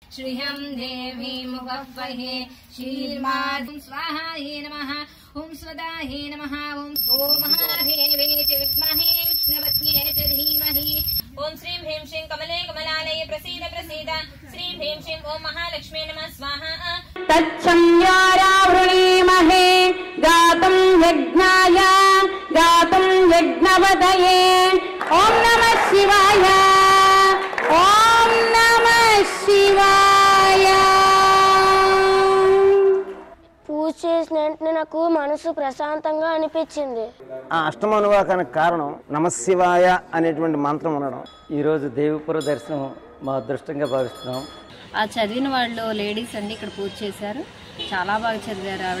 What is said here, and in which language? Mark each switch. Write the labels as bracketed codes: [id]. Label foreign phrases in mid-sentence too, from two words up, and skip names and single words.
[sa] श्रियं देवी मुखवहे शीर्मां स्वाहायै नमः ओं स्वदायै नमः ओं महादेवे च विद्महे विष्णुपत्न्यै च धीमहि ओं श्रीं ह्रीं श्रीं कमले कमलालये प्रसीद प्रसीद श्रीं ह्रीं श्रीं ओं महालक्ष्मी नमः स्वाहा तच्छंयारावृणीमहे गातुं यज्ञाय गातुं यज्ञवदये ओं नमः शिवाय ओं नमः शिवाय। [te] పూజ చేసిన వెంటనే నాకు మనసు ప్రశాంతంగా అనిపించింది. ఆ అష్టమానువాకానికి కారణం నమశివాయ అనేటువంటి మంత్రం ఉండడం. ఈరోజు దేవిపుర దర్శనం మా అదృష్టంగా భావిస్తున్నాం. ఆ చదివిన వాళ్ళు లేడీస్ అండి ఇక్కడ పూజ చేశారు, చాలా బాగా చదివారు ఆవిడ.